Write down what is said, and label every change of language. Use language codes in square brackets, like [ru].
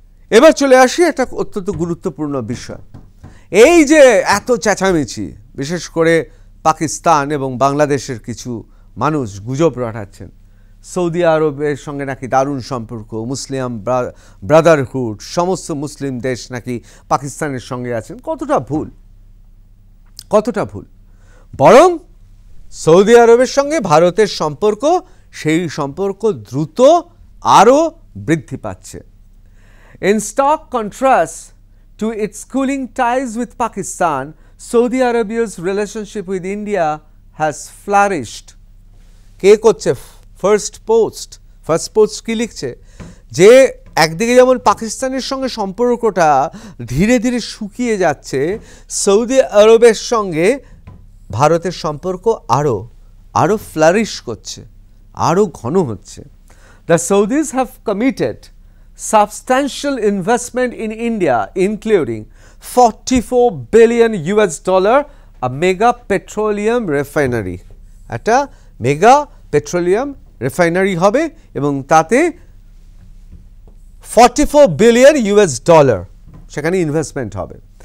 [bn] এবার চলে আসি একটা অত্যন্ত গুরুত্বপূর্ণ বিষয়। এই যে এত চেঁচামেচি, বিশেষ করে পাকিস্তান এবং বাংলাদেশের কিছু মানুষ গুজব রটাচ্ছেন সৌদি আরবের সঙ্গে নাকি দারুণ সম্পর্ক, মুসলিম ব্রাদারহুড, সমস্ত মুসলিম দেশ নাকি পাকিস্তানের সঙ্গে আছেন। কতটা ভুল। বরং সৌদি আরবের সঙ্গে ভারতের সম্পর্ক, সেই সম্পর্ক দ্রুত আরও বৃদ্ধি পাচ্ছে। [en] In stark contrast to its cooling ties with Pakistan, Saudi Arabia's relationship with India has flourished. [bn] কে করছে ফার্স্ট পোস্ট কি লিখছে যে একদিকে যেমন পাকিস্তানের সঙ্গে সম্পর্কটা ধীরে ধীরে শুকিয়ে যাচ্ছে, সৌদি আরবের সঙ্গে ভারতের সম্পর্ক আরও ফ্লারিশ করছে, আরও ঘন হচ্ছে। [en] The Saudis have committed substantial investment in India, including $44 billion, a mega petroleum refinery. [bn] একটা মেগা পেট্রোলিয়াম রিফাইনারি হবে এবং তাতে $44 billion সেখানে ইনভেস্টমেন্ট হবে।